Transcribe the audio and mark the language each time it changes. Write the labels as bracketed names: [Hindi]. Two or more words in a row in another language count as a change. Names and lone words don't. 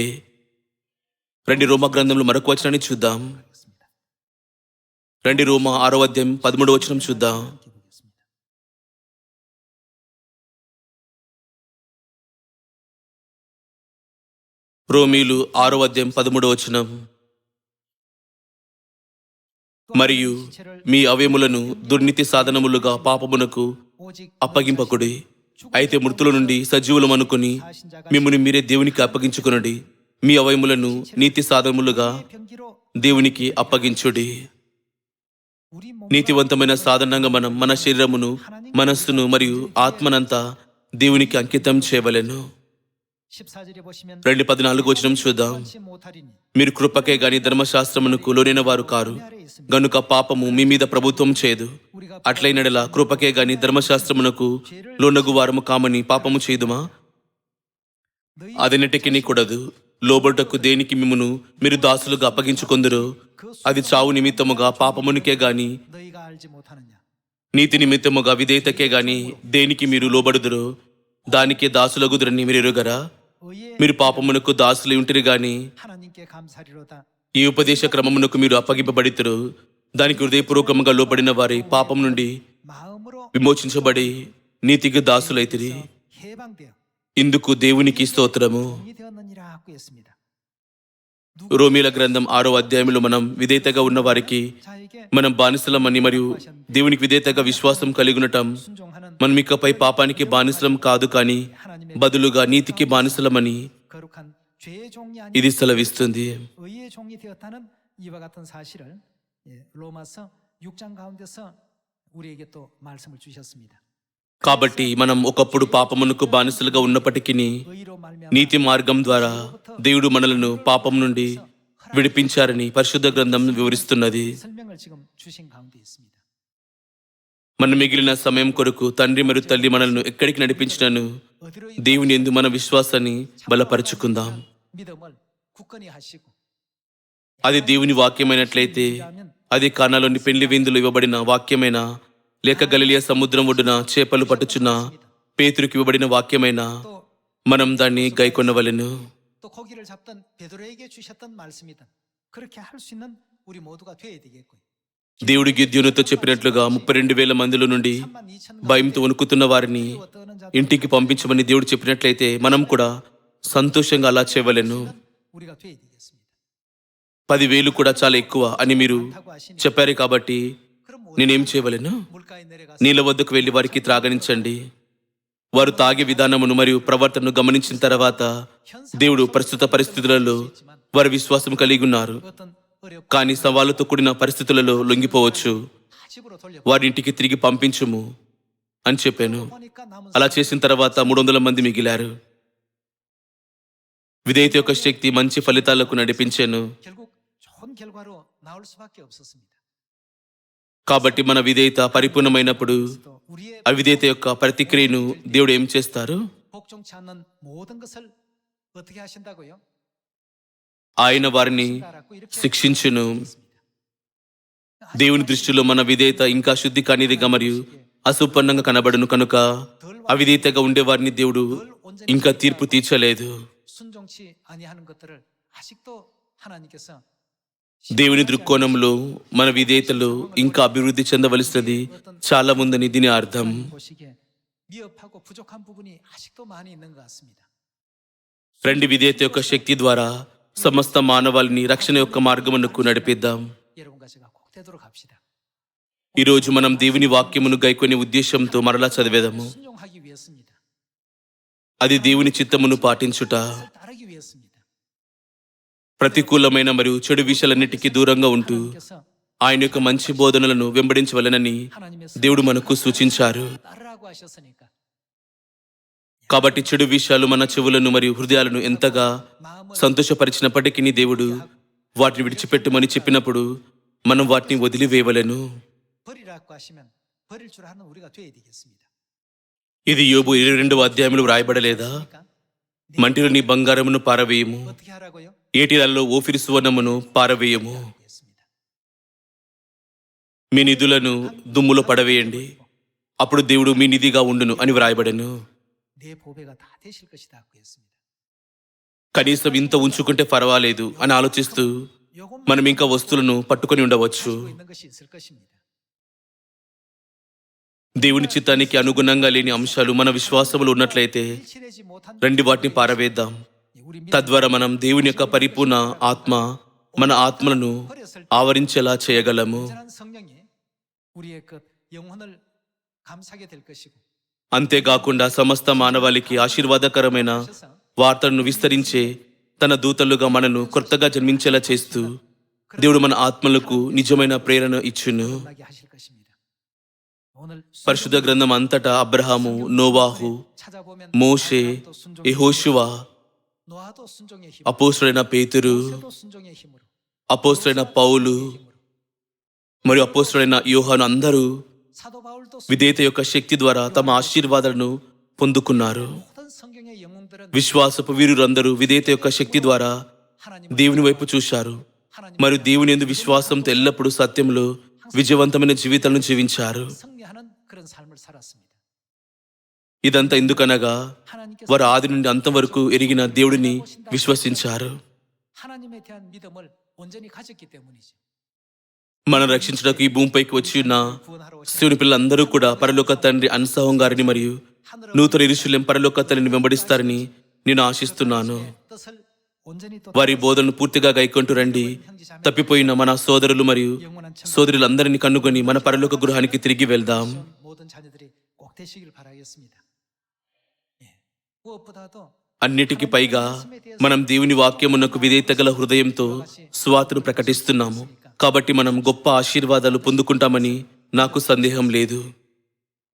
[Telugu] రండి రోమా గ్రంథంలో మరొక వచనాన్ని చూద్దాం. [Korean] 하겠습니다. [Telugu] రండి రోమా 6వ అధ్యాయం 13వ వచనం చూద్దాం. [Korean] 함께 보겠습니다. [Telugu] రోమీలు 6వ అధ్యాయం 13వ వచనం. మరియు మీ అవయములను దుర్నీతి సాధనములుగా పాపమునకు [Korean] 오직 [Telugu] అప్పగింపకుడి, అయితే మృతుల నుండి సజీవులం అనుకుని [Korean] 사신 자가 [Telugu] మిమ్ముని మీరే దేవునికి అప్పగించుకొనుడి. మీ అవయములను నీతి సాధనములుగా [Korean] 병기로 [Telugu] దేవునికి అప్పగించుడి. [Korean] 우리 몸 [Telugu] నీతివంతమైన సాధనంగా మనం మన శరీరమును, మనస్సును మరియు ఆత్మనంతా దేవునికి అంకితం చేయవలెను. [Korean] 14절에 보시면 [Telugu] 14వ వచనం చూద్దాం. [Korean] 원치 못하리니 [Telugu] మీరు కృపకే గాని ధర్మశాస్త్రమునకు లోనైన వారు కారు, [Korean] 아래 있습니다. [Telugu] గనుక పాపము మీ మీద ప్రభుత్వం చేయదు. [Korean] 우리가 [Telugu] అట్లైనడలా కృపకే గాని ధర్మశాస్త్రమునకు లోనగు వారము కామని పాపము చేయుదుమా? [Korean] 너희 [Telugu] అదెన్నటికి కూడదు. లోబడుటకు దేనికి మిమ్మును మీరు దాసులుగా అప్పగించుకొందురో [Korean] 그 [Telugu] అది చావు నిమిత్తముగా పాపమునికే గాని [Korean] 너희가 알지 못하느냐? [Telugu] నీతి నిమిత్తముగా విధేయతకే గాని దేనికి మీరు లోబడుదురో దానికే దాసులగుదురని మీరు ఎరుగరా? [Korean] 의의 [Telugu] మీరు పాపమునకు దాసులు ఉంటిరి గాని [Korean] 하나님께 감사리로다. [Telugu] ఈ ఉపదేశ క్రమమునకు మీరు అప్పగింపబడితురు. దానికి హృదయపూర్వకముగా లోబడిన వారి పాపం నుండి [Korean] 마음으로 [Telugu] విమోచించబడి నీతికి దాసులైతిరి. [Korean] 해방되어 [Telugu] ఇందుకు దేవునికి స్తోత్రము. [Korean] 종이 되었느니라고 했습니다. [Telugu] రోమీల గ్రంథం 6వ అధ్యాయంలో మనం విధేయతగా ఉన్న వారికి [Korean] 자에게 [Telugu] మనం బానిసలమని మరియు దేవునికి విధేయతగా విశ్వాసం కలిగి ఉండటం, [Korean] 순종하는 [Telugu] మనం ఇకపై పాపానికి బానిసలం కాదు కానీ [Korean] 하나님의 [Telugu] బదులుగా నీతికి బానిసలమని [Korean] 거룩한 죄의 종이 아닌 [Telugu] ఇది సెలవిస్తుంది. [Korean] 의의 종이 되었다는 이와 같은 사실을 로마서 6장 가운데서 우리에게 또 말씀을 주셨습니다. [Telugu] కాబట్టి మనం ఒకప్పుడు పాపమునకు బానిసలుగా ఉన్నప్పటికీ [Korean] 의로 말미암아 [Telugu] నీతి మార్గం ద్వారా దేవుడు మనలను పాపం నుండి విడిపించారని పరిశుద్ధ గ్రంథం వివరిస్తున్నది. [Korean] 설명을 지금 주신 가운데 있습니다. [Telugu] మన మిగిలిన సమయం కొరకు తండ్రి మరియు తల్లి మనల్ని ఎక్కడికి నడిపించినను [Korean] 어디로 [Telugu] దేవుని యందు మన విశ్వాసాన్ని బలపరుచుకుందాం. [Korean] 믿음을 굳건히 하시고 [Telugu] అది దేవుని వాక్యమైనట్లయితే, అది కానాలోని పెళ్లి విందులు ఇవ్వబడిన వాక్యమైన, లేక గలిలియా సముద్రం ఒడ్డున చేపలు పట్టుచున్న పేతురుకి ఇవ్వబడిన వాక్యమైన, [Korean] 또 [Telugu] మనం దాన్ని గైకొనవలెను. [Korean] 또 고기를 잡던 베드로에게 주셨던 말씀이든 그렇게 할 수 있는 우리 모두가 되어야 되겠고요. [Telugu] దేవుడు గిద్యోనుతో చెప్పినట్లుగా 32,000 మందిలో నుండి 32,000 భయంతో వణుకుతున్న వారిని ఇంటికి పంపించమని దేవుడు చెప్పినట్లయితే మనం కూడా సంతోషంగా అలా చేయవలెను. [Korean] 우리가 되어야 되겠습니다. [Telugu] 10,000 కూడా చాలా ఎక్కువ అని మీరు [Korean] 하고 하시니 [Telugu] చెప్పారు కాబట్టి [Korean] 그럼 [Telugu] నేనేం చేయవలెను? [Korean] 물가에 내려가서 [Telugu] నీళ్ళ వద్దకు వెళ్లి వారికి త్రాగనించండి. వారు తాగే విధానమును మరియు ప్రవర్తనను గమనించిన తర్వాత దేవుడు ప్రస్తుత పరిస్థితులలో వారి విశ్వాసం కలిగి ఉన్నారు, [Korean] 어떤 어렵고 [Telugu] కానీ సవాలుతో కూడిన పరిస్థితులలో లొంగిపోవచ్చు. [Korean] 다 집으로 돌려 [Telugu] వారి ఇంటికి తిరిగి పంపించుము అని చెప్పాను. [Korean] 보니까 남은 [Telugu] అలా చేసిన తర్వాత 300 మంది మిగిలారు. విధేయత యొక్క శక్తి మంచి ఫలితాలకు నడిపించాను. [Korean] 결국 좋은 결과로 나올 수밖에 없었습니다. [Telugu] కాబట్టి మన విధేయత పరిపూర్ణమైనప్పుడు [Korean] 또 우리의 [Telugu] అవిధేయత యొక్క ప్రతిక్రియను దేవుడు ఏం చేస్తారు? [Korean] 복종치 않는 모든 것을 어떻게 하신다고요? [Telugu] ఆయన వారిని [Korean] 따라고 이렇게 [Telugu] శిక్షించును. [Korean] 하셨습니다. [Telugu] దేవుని దృష్టిలో మన విధేయత ఇంకా శుద్ధి కానిదిగా మరియు అసుపన్నంగా కనబడును కనుక అవిధేయతగా ఉండేవారిని దేవుడు ఇంకా తీర్పు తీర్చలేదు. [Korean] 순종치 아니하는 것들을 아직도 하나님께서 [Telugu] దేవుని దృక్కోణంలో మన విధేయతలో ఇంకా అభివృద్ధి చెందవలసినది చాలా ఉందని దీని అర్థం. [Korean] 보시기에 미흡하고 부족한 부분이 아직도 많이 있는 것 같습니다. [Telugu] రెండు విధేయత యొక్క శక్తి ద్వారా సమస్త మానవాళిని రక్షణ యొక్క మార్గమునకు నడిపిద్దాం. [Korean] 여러분과 제가 꼭 되도록 합시다. [Telugu] ఈరోజు మనం దేవుని వాక్యమును గైకొనే ఉద్దేశంతో మరలా చదివేదాము. [Korean] 순종하기 위해서입니다. [Telugu] అది దేవుని చిత్తమును పాటించుట, [Korean] 따르기 위해서입니다. [Telugu] ప్రతికూలమైన మరియు చెడు విషయాలన్నిటికీ దూరంగా ఉంటూ [Korean] 하나님께서 [Telugu] ఆయన యొక్క మంచి బోధనలను వెంబడించవలెనని [Korean] 하나님의 [Telugu] దేవుడు మనకు సూచించారు. [Korean] 따르라고 하셨으니까 [Telugu] కాబట్టి చెడు విషయాలు మన చెవులను మరియు హృదయాలను ఎంతగా [Korean] 마음을 [Telugu] సంతోషపరిచినప్పటికీ దేవుడు వాటిని విడిచిపెట్టమని చెప్పినప్పుడు మనం వాటిని వదిలివేయవలెను. [Korean] 버리라고 하시면 버릴 줄 아는 우리가 되어야 되겠습니다. [Telugu] ఇది యోబు 22వ అధ్యాయంలో వ్రాయబడలేదా? [Korean] 그러니까 [Telugu] మంటిలో నీ బంగారమును పారవేయము, [Korean] 어떻게 하라고요? [Telugu] ఏటిలలో ఓఫిరి సువర్ణమును పారవేయము, [Korean] 했습니다. [Telugu] మీ నిధులను దుమ్ములో పడవేయండి, అప్పుడు దేవుడు మీ నిధిగా ఉండును అని వ్రాయబడెను. [Korean] 내 보배가 다 되실 것이다 고 했습니다. [Telugu] కనీసం ఇంత ఉంచుకుంటే పర్వాలేదు అని ఆలోచిస్తూ [Korean] 요것만 [Telugu] మనం ఇంకా వస్తువులను పట్టుకొని ఉండవచ్చు. [Korean] 가지고 있는 것이 있을 것입니다. [Telugu] దేవుని చిత్తానికి అనుగుణంగా లేని అంశాలు మన విశ్వాసములో ఉన్నట్లయితే [Korean] 일치되지 못한 [Telugu] రండి వాటిని పారవేద్దాం. [Korean] 우리 [Telugu] తద్వారా మనం దేవుని యొక్క పరిపూర్ణ ఆత్మ మన ఆత్మలను [Korean] 버렸을 때 [Telugu] ఆవరించేలా చేయగలము. [Korean] 온전한 성령이 우리의 그 영혼을 감싸게 될 것이고 [Telugu] అంతేకాకుండా సమస్త మానవాళికి ఆశీర్వాదకరమైన [Korean] 하셔서 [Telugu] వార్తలను విస్తరించే తన దూతలుగా మనను కొత్తగా జన్మించేలా చేస్తూ దేవుడు మన ఆత్మలకు నిజమైన ప్రేరణ ఇచ్చును. [Korean] 나게 하실 것입니다. 오늘 [Telugu] పరిశుద్ధ గ్రంథం అంతటా అబ్రహాము, నోవాహు, [Korean] 찾아보면 [Telugu] మోషే, [Korean] 아브라함도 순종의 [Telugu] యెహోషువ, [Korean] 노아도 순종의 힘, [Telugu] అపోస్తులైన పేతురు, [Korean] 모세도 순종의 힘으로, [Telugu] అపోస్తులైన పౌలు మరియు అపోస్తులైన యోహాను అందరూ [Korean] 사도 바울도 [Telugu] విధేయత యొక్క శక్తి ద్వారా తమ ఆశీర్వాదాలను పొందుకున్నారు. [Korean] 모든 성경의 영웅들은 [Telugu] విశ్వాసపు వీరులందరూ విధేయత యొక్క శక్తి ద్వారా [Korean] 하나님 [Telugu] దేవుని వైపు చూశారు మరియు దేవుని యందు విశ్వాసంతో ఎల్లప్పుడూ సత్యంలో విజయవంతమైన జీవితాలను జీవించారు. [Korean] 승리하는 그런 삶을 살았습니다. [Telugu] ఇదంతా ఎందుకనగా [Korean] 하나님께서 [Telugu] వారు ఆది నుండి అంతం వరకు ఎరిగిన దేవుడిని విశ్వసించారు. [Korean] 하나님에 대한 믿음을 온전히 가졌기 때문이죠. [Telugu] మనం రక్షించడానికి ఈ భూమిపైకి వచ్చి ఉన్న [Korean] 구원하러 오신 [Telugu] శివుని పిల్లలందరూ కూడా పరలోక తండ్రి అన్సహం గారిని మరియు [Korean] 하늘을 [Telugu] నూతన యెరూషలేము పరలోక తల్లిని వెంబడిస్తారని నేను ఆశిస్తున్నాను. [Korean] 뜻을 온전히 또 [Telugu] వారి బోధనను పూర్తిగా గైకొంటూ రండి. తప్పిపోయిన మన సోదరులు మరియు [Korean] 영원한 청 [Telugu] సోదరులందరినీ కనుగొని మన పరలోక గృహానికి తిరిగి వెళ్దాం. [Korean] 모든 자녀들이 꼭 되시길 바라겠습니다. 예. 무엇보다도 [Telugu] అన్నిటికీ పైగా మనం దేవుని వాక్యమునకు విధేయత గల హృదయంతో సువార్తను ప్రకటిస్తున్నాము. కాబట్టి మనం గొప్ప ఆశీర్వాదాలు పొందుకుంటామని నాకు సందేహం లేదు.